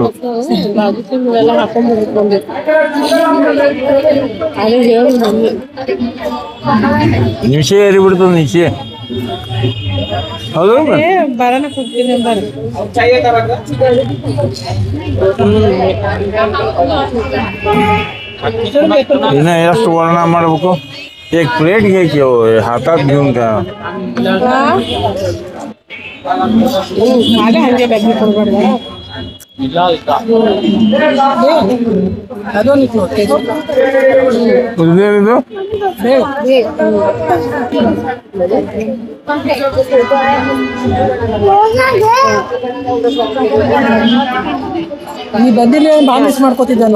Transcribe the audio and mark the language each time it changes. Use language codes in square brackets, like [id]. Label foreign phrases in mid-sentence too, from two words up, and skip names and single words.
[kn] ಎಲ್ಲ ಹಾಕೊಂಡ್ಬಿಟ್ಕೊಂಡು ಅದೇ ಹೇಳಿ ಮಮ್ಮಿ ನಿಶೆ ಏರಿಬಿಡ್ತದೆ, ನಿಶೆ. ಹೌದು ಬರೋಣ ಕೂಗ್ತೀನಿ ಬರ್ರಿ. ಇನ್ನ ಎಷ್ಟು ವರ್ಣ ಮಾಡ್ಬೇಕು? [mr] एक प्लेट घे की हातात घेऊन का [kn] ಅದೇ ಹಂಗೆ ಬೆಕ್ಕಿ ಕೊಡ್ಬಾರ್ದು. ಅದೊಂದು ಇದೇನಿದು? ನೀ ಬಂದಿಲ್ಲ ಭಾಳ ಮಿಸ್ ಮಾಡ್ಕೋತಿದ್ದಾನು.